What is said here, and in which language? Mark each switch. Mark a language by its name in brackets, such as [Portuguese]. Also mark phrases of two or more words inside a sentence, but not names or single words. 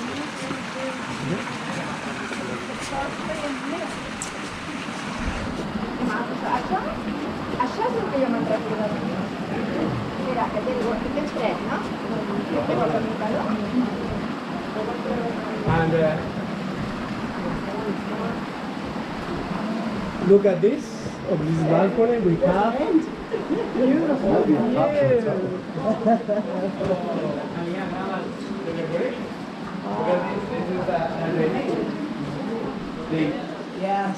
[Catalan] Això és el que jo me'n recordo. Mira, que tens fred, no? Tens una calor? [English] And look at this, of this balcony we have. Beautiful view. Yes.